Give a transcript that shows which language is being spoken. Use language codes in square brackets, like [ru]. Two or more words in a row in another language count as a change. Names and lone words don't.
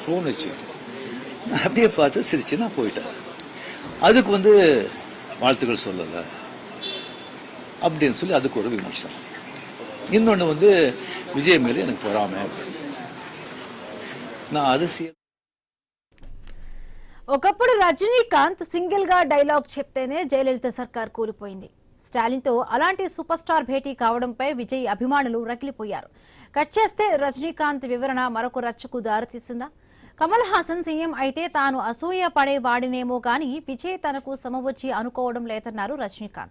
[ta] ஃபோன் வச்சுக்கிட்டு நான் அப்படியே பார்த்து சிரிச்சு நான் போயிட்டேன். அதுக்கு வாழ்த்துக்கள் சொல்லலை அப்படின்னு சொல்லி அதுக்கு ஒரு விமர்சனம். இன்னொன்று விஜய் மேலே எனக்கு பொறாமை. நான் அரசியல் [te] ఒకప్పుడు రజనీకాంత్ సింగిల్ గా డైలాగ్ చెప్తేనే జయలలిత సర్కార్ కూలిపోయింది. స్టాలిన్ తో అలాంటి సూపర్ స్టార్ భేటీ కావడంపై విజయ్ అభిమానులు రగిలిపోయారు. కట్ చేస్తే రజనీకాంత్ వివరణ మరొక రచ్చకు దారితీసిందా? కమల్ హాసన్ సీఎం అయితే తాను అసూయ పడేవాడినేమో కానీ విజయ్ తనకు సమవచ్చి అనుకోవడం లేదన్నారు రజనీకాంత్.